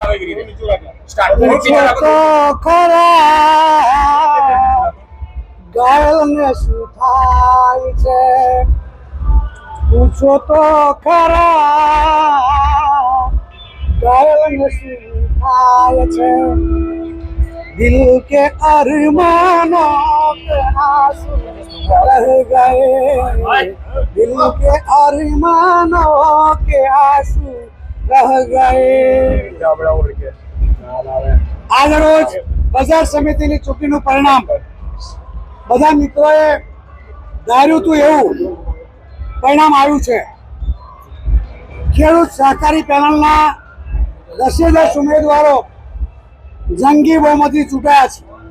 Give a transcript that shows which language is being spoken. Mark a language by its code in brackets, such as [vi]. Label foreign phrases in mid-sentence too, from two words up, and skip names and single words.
[gu] ઘાયલને શું થાય છે પૂછો તો ખરા, ઘાયલને શું થાય છે? [hi] दिल के अरमानो के आंसू रह गए, दिल के अरमानो के आंसू रह गए। [gu] આજ રોજ બજાર સમિતિની ચૂંટણીનું પરિણામ બધા મિત્રોએ ધાર્યું હતું એવું પરિણામ આવ્યું છે। ખેડૂત સહકારી પેનલના 10 ઉમેદવારો જંગી બહુમતી ચૂંટાયા છે।